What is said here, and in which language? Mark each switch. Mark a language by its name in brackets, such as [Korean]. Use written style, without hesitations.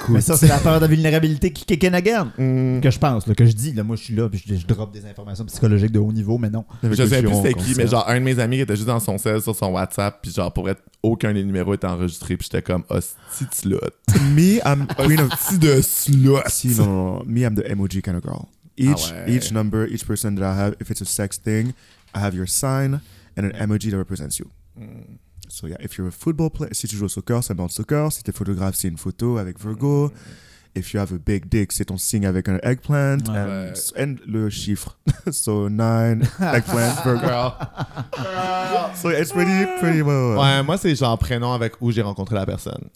[French] Mais ça, c'est la peur de la vulnérabilité qui [English] kick in again, [French] que je pense, là, que je dis, là, moi, je suis là, puis je drop des informations psychologiques de haut niveau, mais non. Je sais plus c'était qui, mais genre, un de mes amis qui était juste dans son cell sur son WhatsApp. Puis genre, pour être aucun des numéros est enregistré, puis j'étais comme hostie de slot. [English] Me, I'm queen of [French] de slot. Si, non. [English] Me, I'm the emoji kind of girl. Each number, each person that I have, if it's a sex thing, I have your sign and an emoji that represents you. So yeah, if you're a football player, [French] si tu joues au soccer, c'est un ballon de soccer. Si t'es photographe, c'est une photo avec Virgo. [English] If you have a big dick, [French] c'est ton signe avec un [English] eggplant. And [French] le chiffre. [English] So 9, eggplant, Virgo. So it's pretty well. [French] Ouais, moi, c'est genre prénom avec où j'ai rencontré la personne.